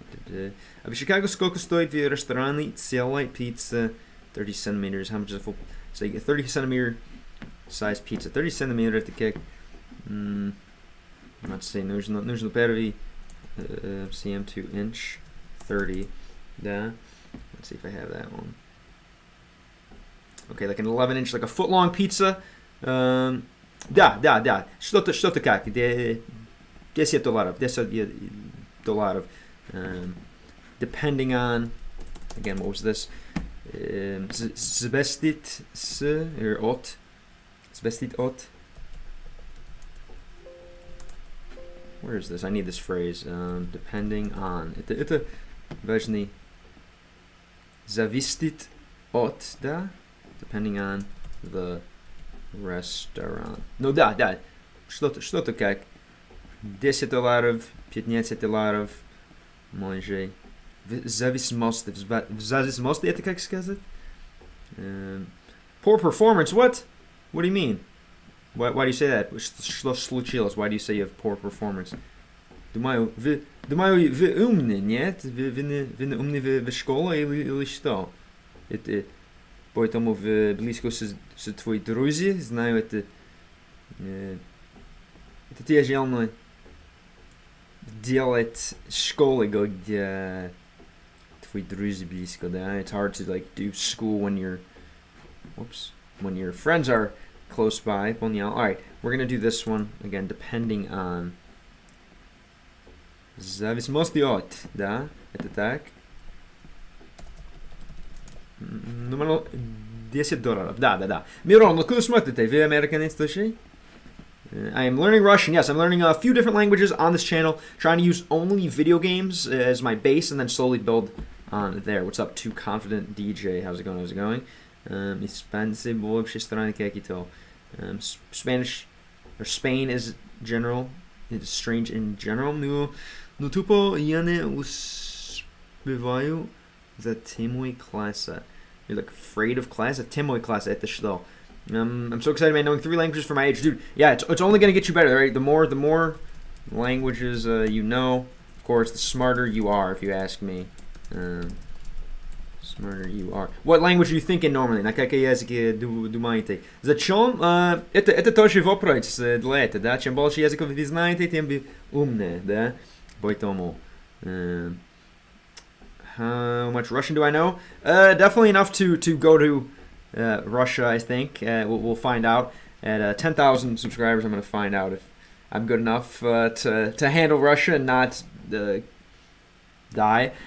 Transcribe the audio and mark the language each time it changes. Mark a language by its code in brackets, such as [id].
[ru] А в Чикаго сколько стоит в ресторане целая пицца 30 centimeters? [en] How much is a full? So you get 30 centimeter size pizza. 30 centimeter [ru] это как [en] let's say [ru] нужно первый [en] cm to inch 30. [ru] Да. [en] Let's see if I have that one. Okay, like an 11 inch, like a foot long pizza. [ru] Да. Что-то как? [en] $10. $10. Depending on, again, what was this? [ru] Zvestit s or ot. Zvestit ot. [en] Where is this? I need this phrase. Depending on. [ru] Это важный. Зависит от, да? [en] Depending on the restaurant. [ru] Ну да, да. Что-то как $10, $15, може. В зависимости это как сказать? [en] Poor performance, what? What do you mean? Why do you say that? [ru] Что случилось? [en] Why do you say you have poor performance? [ru] Думаю, вы умны, нет? Вы не умны в школе или что? Это, поэтому вы близко с твои друзья, знаю, это тяжело делать в школе, где твои друзья близко, да? [en] It's hard to like do school when your friends are close by. [ru] Понял? [en] Alright, we're gonna do this one again, depending on. [ru] Зависимости от, да? Это так. Номер $10. Да. Мирон, ну куда смотрите? Вы американец тоже? [en] I am learning Russian. Yes, I'm learning a few different languages on this channel. Trying to use only video games as my base and then slowly build on there. What's up, Too Confident DJ? How's it going? [ru] Испанцы вообще страны какие-то. [en] Spanish or Spain is general. It's strange in general. [ru] Ну тупо я не успеваю за темой класса. [en] You're like afraid of class? [ru] Темой класса это что? [en] I'm so excited, man, knowing 3 languages for my age. Dude, yeah, it's only going to get you better, right? The more languages you know, of course, the smarter you are, if you ask me. Smarter you are. What language are you thinking normally? [ru] На какой языке думаете? Зачем? Это тоже вопрос для этого, да? Чем больше языков вы знаете, тем вы умнее, да? Поэтому... [en] How much Russian do I know? Definitely enough to go to Russia, I think. We'll find out. At 10,000 subscribers, I'm going to find out if I'm good enough to handle Russia and not die.